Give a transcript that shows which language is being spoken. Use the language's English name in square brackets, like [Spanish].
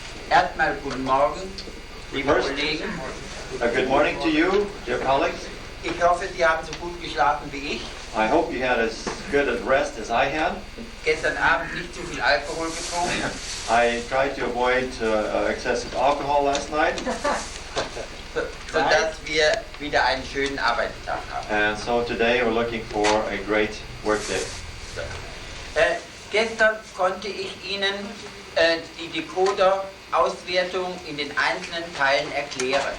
[German] Erstmal guten Morgen, liebe Kollegen. [English] Good morning to you, dear colleagues. [German] Ich hoffe, Sie haben so gut geschlafen wie ich. [English] I hope you had as good a rest as I had. [German] Gestern Abend nicht zu viel Alkohol getrunken. [English] I tried to avoid excessive alcohol last night. [German] Sodass wir wieder einen schönen Arbeitstag haben. [English] And so today we're looking for a great work day. [German] Gestern konnte ich Ihnen die Decoder-Auswertung in den einzelnen Teilen erklären.